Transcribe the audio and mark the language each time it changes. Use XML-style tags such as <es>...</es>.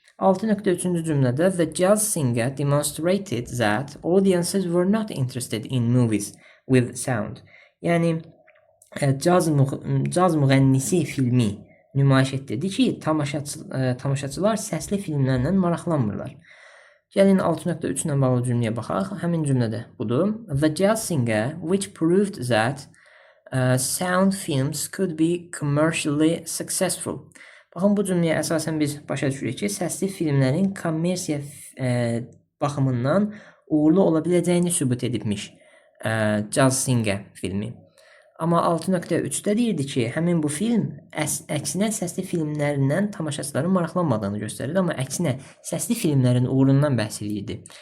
<az>6.3-cü cümlədə</az> <en>the jazz singer demonstrated that audiences were not interested in movies with sound.</en> <az>Yəni caz müğənnisi filmi nümayiş etdirdi ki, tamaşaçılar səsli filmlərlə maraqlanmırlar. Gəlin 6.3 ilə bağlı cümləyə baxaq. Həmin cümlədə budur.</az> <en>The jazz singer which proved that sound films could be commercially successful.</en> <az>Baxın, bu cümləyə əsasən biz başa düşürük ki, səsli filmlərin kommersiya baxımından uğurlu ola biləcəyini sübut edibmiş Jazz Singer filmi. Amma 6.3-də deyirdi ki, həmin bu film əksinə səsli filmlərindən tamaşaçıların maraqlanmadığını göstərirdi, amma əksinə səsli filmlərin uğurundan bəhs edirdi.</az>